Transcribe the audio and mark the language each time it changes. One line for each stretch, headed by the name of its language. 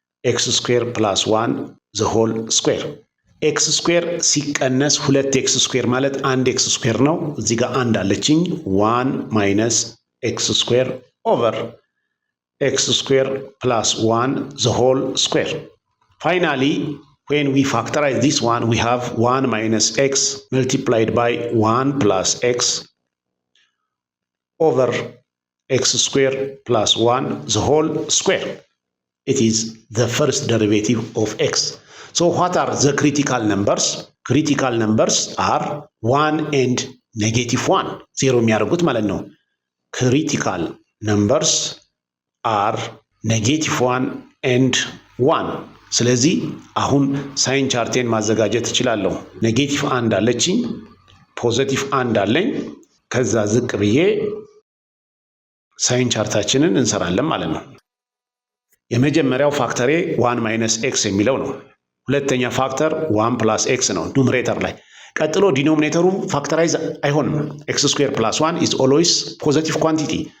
Amharic: ኤክስ ስኩዌር ፕላስ 1
English: the whole square
Amharic: ኤክስ ስኩዌር ሲቀነስ 2x ስኩዌር ማለት 1x ስኩዌር ነው። እዚህ ጋር አንድ አለችኝ 1 ማይነስ ኤክስ ስኩዌር ኦቨር ኤክስ ስኩዌር ፕላስ 1 the whole square.
English: Finally, when we factorize this one, we have 1 minus x multiplied by 1 plus x over x square plus 1 the whole square. It is the first derivative of x. So what are the critical numbers? Critical numbers are 1 and negative 1.
Amharic: 0 የሚያደርጉት ማለት ነው።
English: Critical numbers are negative 1 and 1.
Amharic: ስለዚህ አሁን ሳይን ቻርቴን ማዘጋጀት እችላለሁ። ኔጌቲቭ 1 አለችኝ፣ ፖዚቲቭ 1 አለኝ። ከዛ ዝቅ ብዬ ሳይን ቻርታችንን እንሰራለን ማለት ነው። የመጀመሪያው ፋክተሬ 1 ማይነስ ኤክስ የሚለው ነው። ሁለተኛ ፋክተር 1 ፕላስ ኤክስ ነው ኑሜሬተር ላይ። ቀጥሎ ዲኖሚኔተሩ ፋክተራይዝ አይሆንም። ኤክስ ስኩዌር ፕላስ 1
English: is always positive quantity.